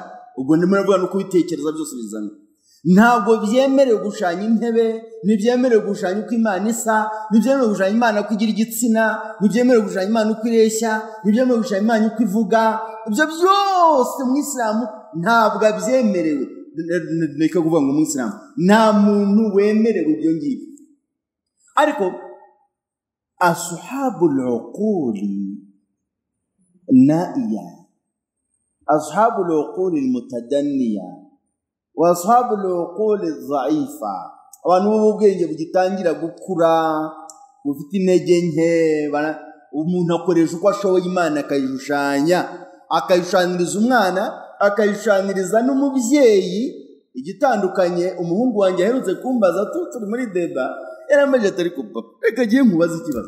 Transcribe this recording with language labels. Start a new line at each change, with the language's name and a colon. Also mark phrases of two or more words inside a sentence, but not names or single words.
Kinyarwanda: Ubwo ndimo ndavuga no kubitekereza byose bizana. Ntabwo byemerewe gushanya intebe, ntibyemerewe gushanya uko Imana isa, ntibyemerewe gushanya Imana uko igira igitsina, ntibyemerewe gushanya Imana uko ireshya, ntibyemerewe gushanya Imana uko ivuga. Ibyo byose mu Isilamu ntabwo abyemerewe. Nika kuvuga ngo mu Isilamu nta muntu wemerewe ibyo ngibyo.
Arabic: Ariko أصحاب العقول النيئة أصحاب العقول المتدنية وأصحاب العقول الضعيفة,
Kinyarwanda: abantu b'ubwenge bugitangira gukura bufite intege nke. Umuntu akoresha uko ashoboye Imana akayishushanyiriza umwana, akayishushanyiriza n'umubyeyi. Igitandukanye umuhungu wanjye aherutse kumbaza turi muri deba, yaramaje atari ko papa reka giye nkubaza ikibazo.